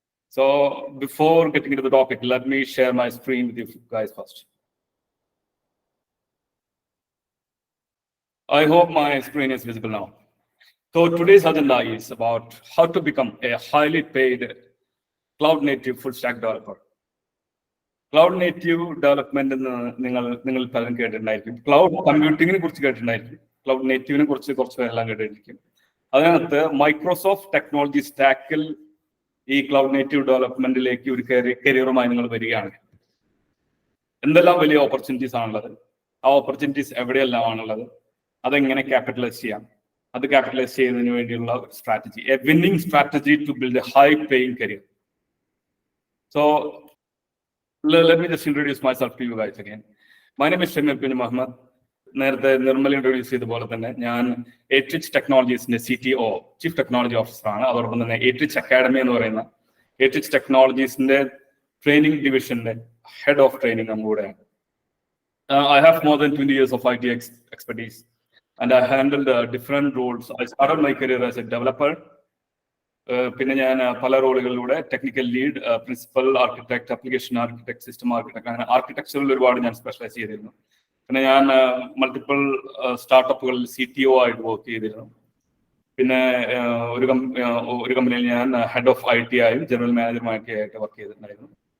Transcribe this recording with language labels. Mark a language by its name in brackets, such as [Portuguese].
[English] So before getting into the topic, let me share my screen with you guys first. I hope my screen is visible now. So today's agenda is about how to become a highly paid cloud native full stack developer. [Malayalam] Cloud native development നിങ്ങൾ പലരും കേട്ടിട്ടുണ്ടായിരിക്കും. Cloud കമ്പ്യൂട്ടിങ്ങിനെ കുറിച്ച് കേട്ടിട്ടുണ്ടായിരിക്കും. Cloud നേറ്റീവിനെ കുറിച്ച് കുറച്ച് പേരെല്ലാം കേട്ടിരിക്കും. അതിനകത്ത് Microsoft technology സ്റ്റാക്കിൽ ഈ cloud native ഡെവലപ്മെന്റിലേക്ക് ഒരു കരിയറുമായി നിങ്ങൾ വരികയാണ്. എന്തെല്ലാം വലിയ ഓപ്പർച്യൂണിറ്റീസ് ആണുള്ളത്, ആ ഓപ്പർച്യൂണിറ്റീസ് എവിടെയെല്ലാമാണുള്ളത്, അതെങ്ങനെ ക്യാപിറ്റലൈസ് ചെയ്യാം, അത് ക്യാപിറ്റലൈസ് ചെയ്യുന്നതിന് വേണ്ടിയുള്ള strategy, [English] A winning strategy to build a high paying career. So let me just introduce myself to you guys again. My name is Shameer Kunjumohamed. [Malayalam] നേരത്തെ നിർമ്മൽ ഇൻട്രൊഡ്യൂസ് ചെയ്ത പോലെ തന്നെ ഞാൻ Aitrich ടെക്നോളജീസിന്റെ CTO, ചീഫ് ടെക്നോളജി ഓഫീസറാണ്. അതോടൊപ്പം തന്നെ Aitrich അക്കാഡമി എന്ന് പറയുന്ന Aitrich ടെക്നോളജീസിന്റെ ട്രെയിനിങ് ഡിവിഷന്റെ ഹെഡ് ഓഫ് ട്രെയിനിങ് കൂടെയാണ്. [English] I have more than 20 years of IT expertise and I handled different roles. I started my career as a developer. [Malayalam] പിന്നെ ഞാൻ പല റോളുകളിലൂടെ technical lead, principal architect, application architect, system architect, അങ്ങനെ ആർക്കിടെക്ചറിൽ ഒരുപാട് ഞാൻ specialise ചെയ്തിരുന്നു. പിന്നെ ഞാൻ മൾട്ടിപ്പിൾ സ്റ്റാർട്ടപ്പുകളിൽ CTO ആയിട്ട് വർക്ക് ചെയ്തിരുന്നു. പിന്നെ ഒരു കമ്പനിയിൽ ഞാൻ ഹെഡ് ഓഫ് IT ആയും ജനറൽ മാനേജറുമായിട്ട് വർക്ക് ചെയ്തിട്ടുണ്ടായിരുന്നു.